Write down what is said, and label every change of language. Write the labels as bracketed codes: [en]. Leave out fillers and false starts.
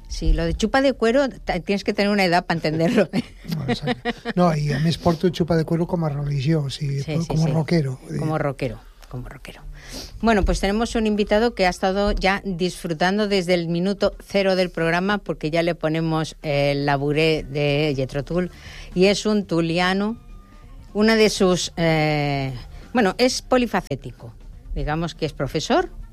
[es] Sí, lo de xupa de cuero, tienes que tener una edad para entenderlo. [ca] No, i a més porto xupa de cuero com a religió, o sigui, sí, rockero. [es] Como rockero. Bueno, pues tenemos un invitado que ha estado ya disfrutando desde el minuto cero del programa, porque ya le ponemos el laburé de Yetro Tull, y es un tuliano, una de sus... bueno, es polifacético. Digamos que es profesor.